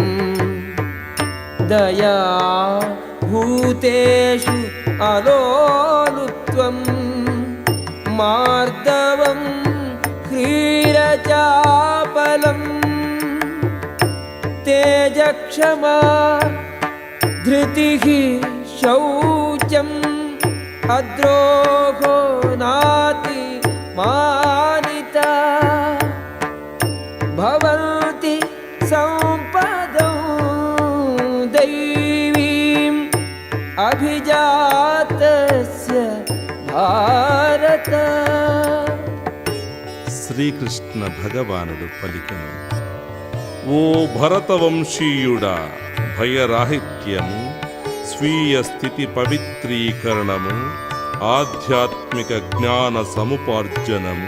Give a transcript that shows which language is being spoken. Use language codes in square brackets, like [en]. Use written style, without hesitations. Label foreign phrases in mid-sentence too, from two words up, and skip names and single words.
[sa] दया भूतेषु अलोलुप्त्वम् मार्दवं ह्रीरचापलम् तेजक्षमा धृतिः शौचम् अद्रोहो नाति मानिता भवन्ति सम्पदं दैवीम् अभिजातस्य भारत। [te] శ్రీకృష్ణ భగవానుడు పలికెను, ఓ భరతవంశీయుడా, భయరాహిత్యము, స్వీయ స్థితి పవిత్రీకరణము, ఆధ్యాత్మిక జ్ఞాన సముపార్జనము,